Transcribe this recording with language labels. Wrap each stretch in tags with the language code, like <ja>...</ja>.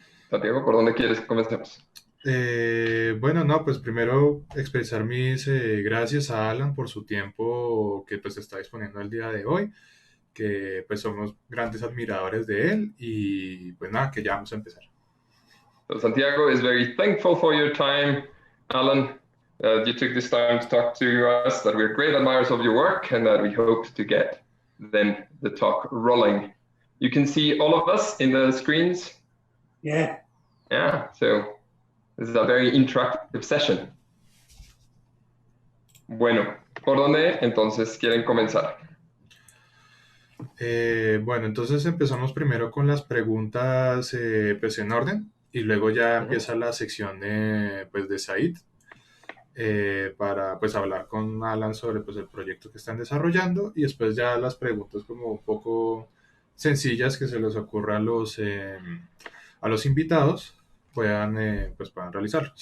<es>Santiago, ¿por dónde quieres que comencemos? Bueno, no, pues primero expresar mis gracias a Alan por su tiempo que pues está disponiendo el día de hoy, que pues somos grandes admiradores de él y pues nada, que ya vamos a empezar.</es> <en>So Santiago is very thankful for your time, Alan. You took this time to talk to us, that we're great admirers of your work and that we hope to get then the talk rolling. You can see all of us in the screens. Yeah. Yeah, so this is a very interactive session.</en> <es>Bueno, ¿por dónde entonces quieren comenzar? Bueno, entonces empezamos primero con las preguntas pues en orden y luego ya empieza la sección pues de Said para pues hablar con Alan sobre pues el proyecto que están desarrollando y después ya las preguntas como un poco sencillas que se les ocurra a los invitados pues puedan realizar.</es>